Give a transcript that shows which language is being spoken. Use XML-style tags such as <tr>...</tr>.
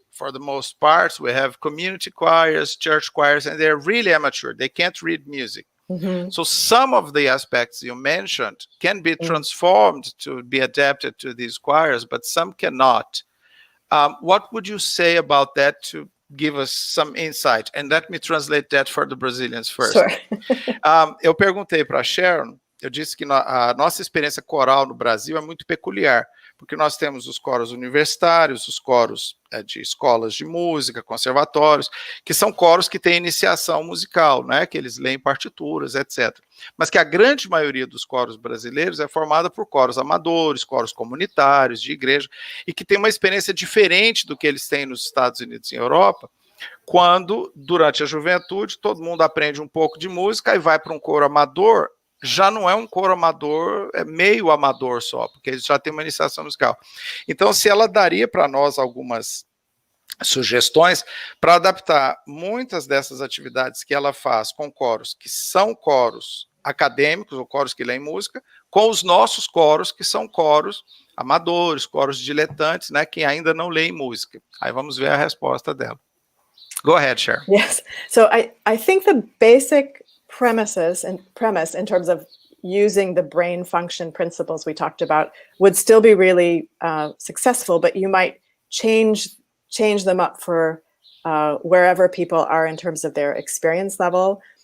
<en>for the most part, we have community choirs, church choirs, and they're really amateur. They can't read music. So some of the aspects you mentioned can be transformed to be adapted to these choirs, but some cannot. What would you say about that to give us some insight? And let me translate that for the Brazilians first. Sure.</en> <pt>Eu perguntei para a Sharon, eu disse que a nossa experiência coral no Brasil é muito peculiar, porque nós temos os coros universitários, os coros de escolas de música, conservatórios, que são coros que têm iniciação musical, né, que eles leem partituras, etc. Mas que a grande maioria dos coros brasileiros é formada por coros amadores, coros comunitários, de igreja, e que tem uma experiência diferente do que eles têm nos Estados Unidos e Europa, quando, durante a juventude, todo mundo aprende um pouco de música e vai para um coro amador. Já não é um coro amador, é meio amador só, porque ele já tem uma iniciação musical. Então, se ela daria para nós algumas sugestões para adaptar muitas dessas atividades que ela faz com coros, que são coros acadêmicos, ou coros que leem música, com os nossos coros, que são coros amadores, coros diletantes, né, que ainda não leem música. Aí vamos ver a resposta dela.</pt> <en>Go ahead,</en> <pt>Sharon.</pt> <en>Yes. So I think the basic premise in terms of using the brain function principles we talked about would still be really successful, but you might change them up for wherever people are in terms of their experience level.</en>